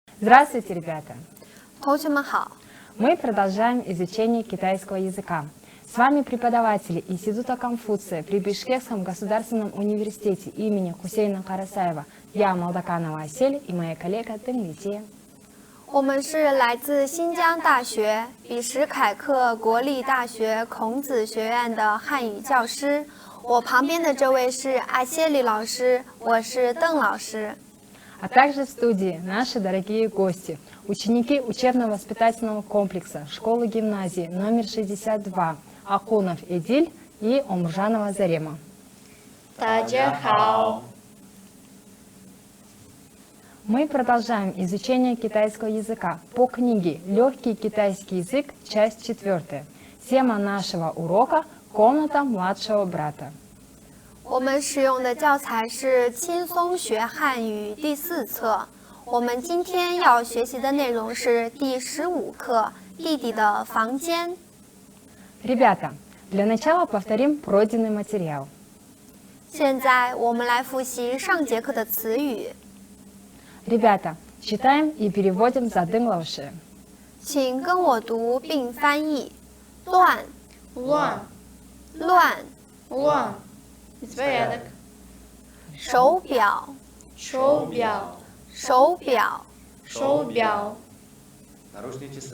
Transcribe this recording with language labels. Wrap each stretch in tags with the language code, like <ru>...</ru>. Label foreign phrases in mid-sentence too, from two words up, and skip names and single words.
<ru>Здравствуйте, ребята!</ru> <zh>同学们好，</zh> <ru>Мы продолжаем изучение китайского языка. С вами преподаватели Института Конфуция при Бишкекском государственном университете имени Хусейна Карасаева. Я Молдоканова Асель и моя коллега Тенлития.</ru> <zh>我们是来自新疆大学比什凯克国立大学孔子学院的汉语教师。我旁边的这位是阿谢里老师，我是邓老师。</zh> <ru>А также в студии наши дорогие гости, ученики учебно-воспитательного комплекса школы-гимназии номер 62 Акунов Эдиль и Омржанова Зарема.</ru> <zh>大家好。</zh> <ru>Мы продолжаем изучение китайского языка по книге «Легкий китайский язык», часть 4. Тема нашего урока – «Комната младшего брата».</ru> <zh>我们使用的教材是《轻松学汉语》第4册。我们今天要学习的内容是第15课《弟弟的房间》。</zh> <ru>Ребята, для начала повторим пройденный материал.</ru> <zh>现在我们来复习上节课的词语，</zh> <ru>Ребята, читаем и переводим за дынглауши.</ru> <zh>请跟我读并翻译。乱，乱乱，乱，беспорядок。手表，手表，手表，手表，</zh> <ru>Наручные часы.</ru>